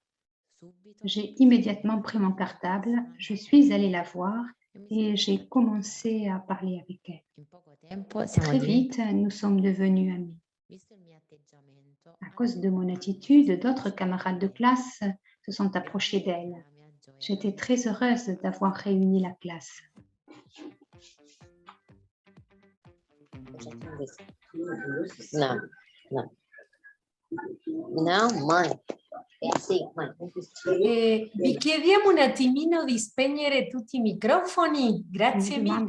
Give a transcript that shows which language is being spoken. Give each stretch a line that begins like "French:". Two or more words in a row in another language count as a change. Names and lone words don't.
French: J'ai immédiatement pris mon cartable, je suis allée la voir et j'ai commencé à parler avec elle. Très vite, nous sommes devenus amis. À cause de mon attitude, d'autres camarades de classe se sont approchés d'elle. J'étais très heureuse d'avoir réuni la classe.
Italian: No, no. No, mai. Sì, mai. Vi chiediamo un attimino di spegnere tutti i microfoni.
French: Je
Italian: Grazie
French: vous
Italian: mille.